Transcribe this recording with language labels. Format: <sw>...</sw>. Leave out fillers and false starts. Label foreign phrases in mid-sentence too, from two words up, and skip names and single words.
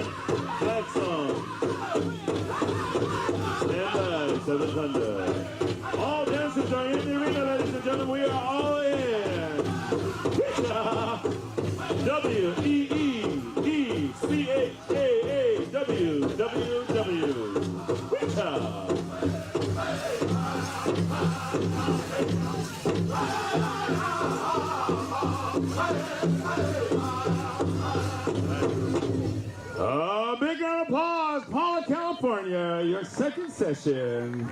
<en>Flag song. Stand by, 7 Thunder. All dancers are in the arena, ladies and gentlemen. We are all in. W-E-E-E-C-H-A-A-W-W-W. Big round of applause, Pala, California, your second session.</en>